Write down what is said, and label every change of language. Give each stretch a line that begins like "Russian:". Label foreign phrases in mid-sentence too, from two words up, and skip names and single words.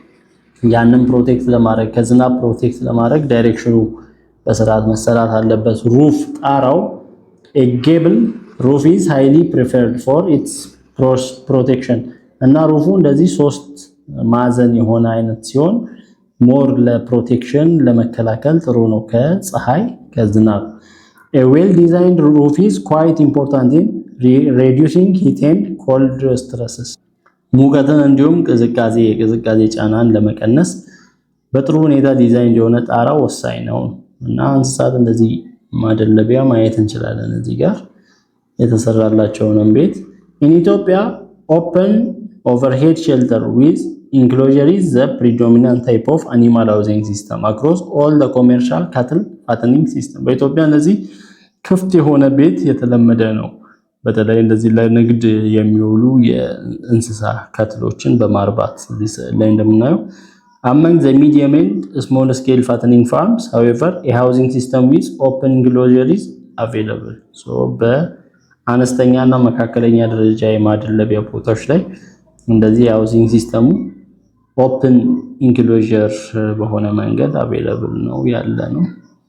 Amharic: ያንን ፕሮቴክት ለማድረግ ከዝናብ ፕሮቴክት ለማድረግ ዳይሬክሽኑ በስርዓት መሰራት አለበት ሩፍ ጣራው
English: a gable roof is highly preferred for its protection
Amharic: እና ሩፉ እንደዚህ ሶስት ማዕዘን የሆነ አይነት ሲሆን ሞር ለፕሮቴክሽን ለመከላከል ጥሩ ነው ከፀሐይ ከዝናብ
English: a well designed roof is quite important in reducing heat and cold stresses
Amharic: ሙቀትን እንዲሁም ቅዝቃዜ ጫናን ለመቀነስ በጥሩ ሁኔታ ዲዛይን የሆነ ጣራ ወሳኝ ነው እና እንስሳት እንደዚህ ማደለቢያ ማየት እንችላለን እዚህ ጋር የተሰራላቸውን ቤት
English: in Ethiopia open overhead shelter with enclosure is the predominant type of animal housing system across all the commercial cattle fattening system
Amharic: በኢትዮጵያ እንደዚህ ክፍት የሆነ ቤት የተለመደ ነው በተለይ እንደዚህ ለንግድ የሚውሉ የእንስሳ ካትሎችን በማርባት ላይ እንደምናየው
English: among the medium and small scale fattening farms however a housing system with open enclosure is available so
Amharic: በአነስተኛና መካከለኛ ደረጃ የማደለቢያ ቦታዎች ላይ እንደዚህ
English: housing system open enclosure
Amharic: በሆነ መንገድ አቬለብል ነው ያለ ነው